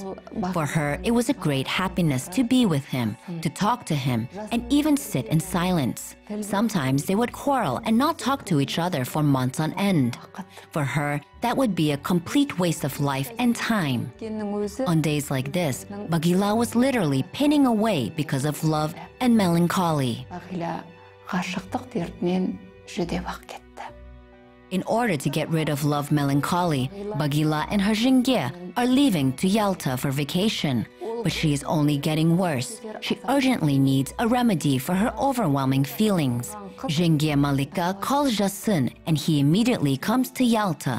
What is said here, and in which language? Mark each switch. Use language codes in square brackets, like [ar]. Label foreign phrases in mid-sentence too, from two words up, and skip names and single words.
[en] For her, it was a great happiness to be with him, to talk to him, and even sit in silence. Sometimes they would quarrel and not talk to each other for months on end. For her, that would be a complete waste of life and time. On days like this, Bagila was literally pinning away because of love and melancholy. [kk] ғашықтық дертінен жүдеп-ақ кетті. [en] In order to get rid of love melancholy, Bagila and her Jingye are leaving to Yalta for vacation. But she is only getting worse. She urgently needs a remedy for her overwhelming feelings. Jingye Malika calls Jasin and he immediately comes to Yalta.